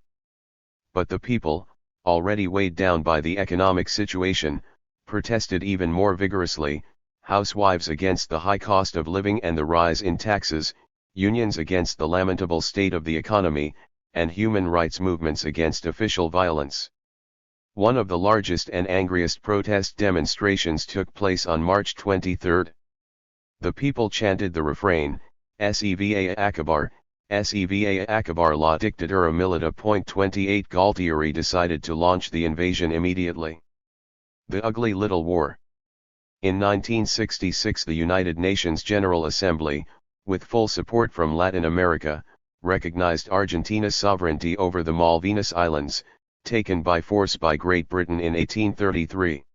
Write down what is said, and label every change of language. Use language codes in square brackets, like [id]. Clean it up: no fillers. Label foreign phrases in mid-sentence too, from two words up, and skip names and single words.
[en] But the people, already weighed down by the economic situation, protested even more vigorously, housewives against the high cost of living and the rise in taxes, unions against the lamentable state of the economy, and human rights movements against official violence. One of the largest and angriest protest demonstrations took place on March 23. The people chanted the refrain, [es] "Seva acabar, Seva acabar la dictadura militar." [en] 28. Galtieri decided to launch the invasion immediately. The ugly little war. In 1966 the United Nations General Assembly, with full support from Latin America, recognized Argentina's sovereignty over the Malvinas Islands, taken by force by Great Britain in 1833.